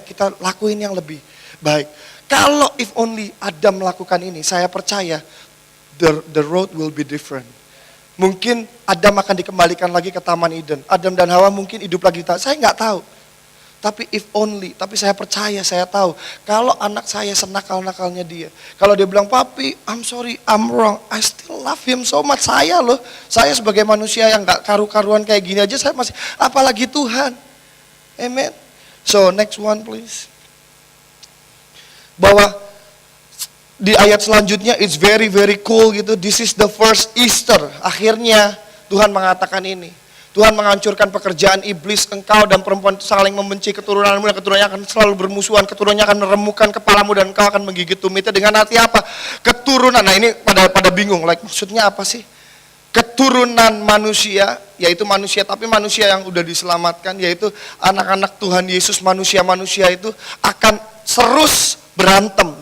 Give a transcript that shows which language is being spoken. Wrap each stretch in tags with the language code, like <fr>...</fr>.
<id>Kita lakuin yang lebih baik. Kalau if only Adam melakukan ini, saya percaya</id> <en>the road will be different.</en> <id>Mungkin Adam akan dikembalikan lagi ke Taman Eden. Adam dan Hawa mungkin hidup lagi. Saya nggak tahu. Tapi if only, tapi saya percaya, saya tahu. Kalau anak saya senakal-nakalnya dia. Kalau dia bilang, papi,</id> <en>I'm sorry, I'm wrong. I still love him so much.</en> <id>Saya sebagai manusia yang nggak karu-karuan kayak gini aja, saya masih, apalagi Tuhan. Amen.</id> <en>So next one please.</en> <id>Bahwa di ayat selanjutnya,</id> <en>it's very very cool gitu. This is the first Easter.</en> <id>Akhirnya Tuhan mengatakan ini. Tuhan menghancurkan pekerjaan iblis, engkau dan perempuan itu saling membenci, keturunanmu dan keturunannya akan selalu bermusuhan, keturunannya akan meremukkan kepalamu dan engkau akan menggigit tumitnya. Dengan arti apa? Keturunan, nah ini pada bingung, maksudnya apa sih? Keturunan manusia, yaitu manusia, tapi manusia yang udah diselamatkan, yaitu anak-anak Tuhan Yesus, manusia-manusia itu akan terus berantem.</id>